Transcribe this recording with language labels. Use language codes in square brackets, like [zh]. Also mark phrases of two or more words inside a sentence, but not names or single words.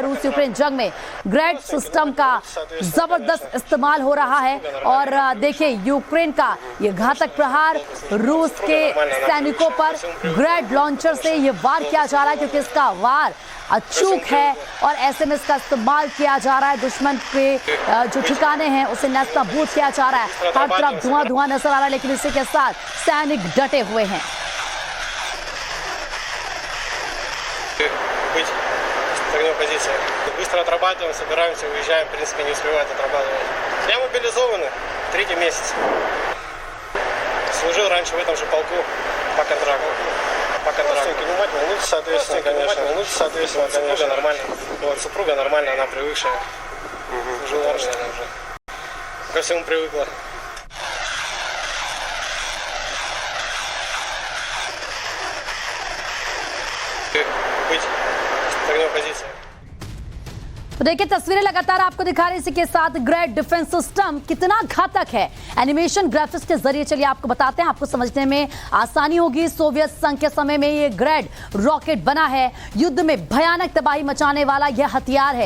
[hi] रूस यूक्रेन जंग में ग्रैड सिस्टम का जबरदस्त इस्तेमाल हो रहा है और देखिए यूक्रेन का ये घातक प्रहार रूस के सैनिकों पर ग्रैड लॉन्चर से ये वार किया जा रहा है क्योंकि इसका वार अचूक है और ऐसे में इसका इस्तेमाल किया जा रहा है। दुश्मन के जो ठिकाने हैं उसे नस्ताबूद किया जा रहा है। हर तरफ धुआं धुआं नजर आ रहा है लेकिन इसी के साथ सैनिक डटे हुए हैं। [ru] Быстро отрабатываем, собираемся, уезжаем, в принципе, не успевают отрабатывать. Я мобилизованный, 3-й месяц. Служил раньше в этом же полку по контракту. Внимательно, ну, соответственно, конечно. Супруга нормально. Вот, супруга нормальная, она привыкшая. Жила уже. Ко всему привыкла. Быть в огневой позиции. [hi] तो देखिए तस्वीरें लगातार आपको दिखा रहे हैं। इसी के साथ ग्रैड [en] defense system [hi] कितना घातक है [en] animation graphics [hi] के जरिए चलिए आपको बताते हैं, आपको समझने में आसानी होगी। सोवियत संघ के समय में ये ग्रैड रॉकेट बना है। युद्ध में भयानक तबाही मचाने वाला यह हथियार है।